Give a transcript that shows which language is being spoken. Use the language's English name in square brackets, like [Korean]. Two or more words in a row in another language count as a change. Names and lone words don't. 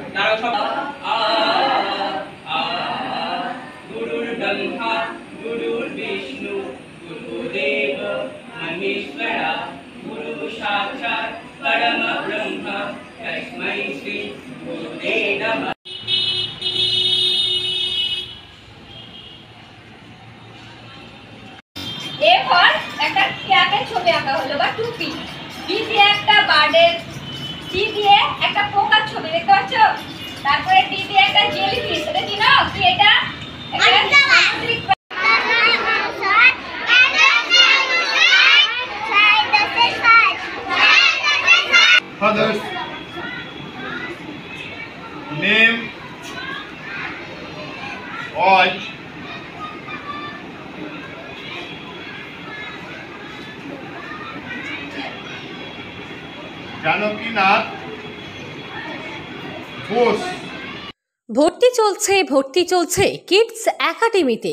[Sanskrit] गुरुर्ब्रह्मा गुरुर्विष्णु गुरुदेव महेश्वरा गुरु साक्षात् परम ब्रह्म तस्मै श्री गुरुवे नमः। [Bangla] এরপর একটা ক্যাপের ছবি আঁকা হলো বা টুপি, বি দিয়ে একটা বার্ডের, সি দিয়ে একটা পোকার ছবি দেখতে পাচ্ছ, তারপরে ডি দিয়ে একটা জেলিফিশ, এটা কি না কি এটা সামুদ্রিক [English] Fathers, name, age, Janakinath Bose. [Bangla] ভর্তি চলছে কিডস একাডেমিতে।